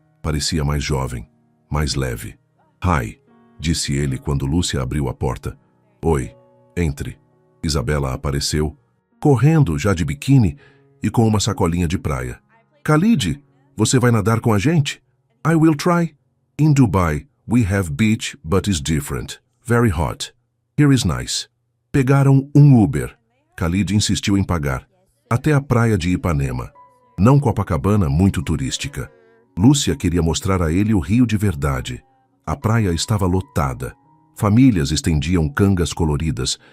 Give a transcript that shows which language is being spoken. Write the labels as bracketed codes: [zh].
[pt] Parecia mais jovem, mais leve. Hi, disse ele quando Lúcia abriu a porta. Oi, entre. Isabela apareceu, correndo já de biquíni e com uma sacolinha de praia. Khalid, você vai nadar com a gente? [en] I will try. In Dubai, we have beach, but it's different. Very hot. Here is nice. [pt] Pegaram um Uber. Khalid insistiu em pagar. Até a praia de Ipanema. Não Copacabana, muito turística. Lúcia queria mostrar a ele o Rio de verdade. A praia estava lotada. Famílias estendiam cangas coloridas.